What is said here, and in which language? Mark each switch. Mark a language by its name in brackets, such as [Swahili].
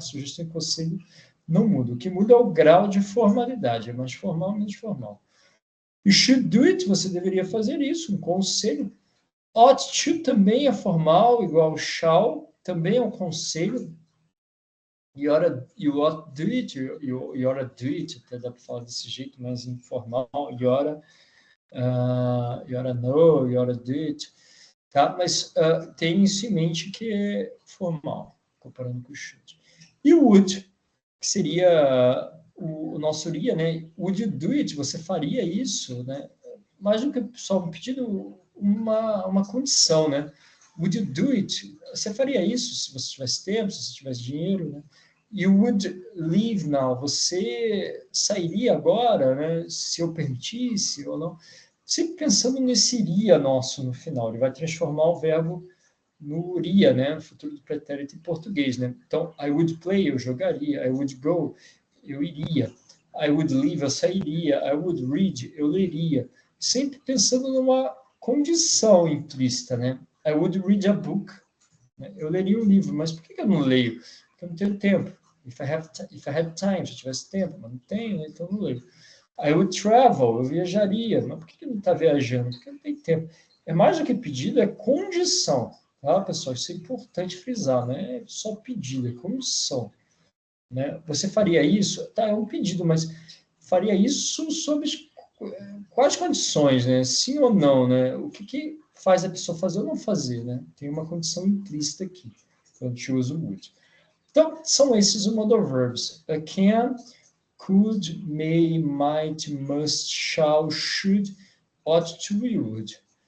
[Portuguese] Sugestão e conselho não muda. O que muda é o grau de formalidade, é mais formal, menos formal. [English] You should do it, [Portuguese] você deveria fazer isso, um conselho. Ought to também é formal, igual shall, também é um conselho. [English] You ought to do it, you ought to do it, [Portuguese] até dá para falar desse jeito mais informal. [English] You ought to know, you ought to do it. [Portuguese] Tá? Mas tem isso em mente que é formal, comparando com o should. E o would, que seria o nosso iria, né? [English] Would you do it? [Portuguese] Você faria isso, né? Mais do que só um pedido, uma condição, né? [English] Would you do it? [Portuguese] Você faria isso se você tivesse tempo, se você tivesse dinheiro, né? [English] You would leave now? [Portuguese] Você sairia agora, né? Se eu permitisse ou não? Sempre pensando nesse iria nosso no final, ele vai transformar o verbo no iria, né? No futuro do pretérito em português, né? [English] Então, I would play, [Portuguese] eu jogaria. [English] I would go, [Portuguese] eu iria. [English] I would leave, [Portuguese] eu sairia. [English] I would read, [Portuguese] eu leria. Sempre pensando numa condição implícita, né? [English] I would read a book, [Portuguese] né? Eu leria um livro, mas por que eu não leio? Porque eu não tenho tempo. [English] If I had time, [Portuguese] se eu tivesse tempo, mas não tenho, né? Então não leio. [English] I would travel, [Portuguese] eu viajaria. Mas por que não está viajando? Porque não tem tempo. É mais do que pedido, é condição. Tá, pessoal? Isso é importante frisar, né? É só pedido, é condição. Né? Você faria isso? Tá, é um pedido, mas faria isso sob quais condições, né? Sim ou não, né? O que faz a pessoa fazer ou não fazer, né? Tem uma condição implícita aqui, quando a gente usa o would. Então, são esses os modal verbs. [English] Can, could, may, might, must, shall, should, ought to, we would.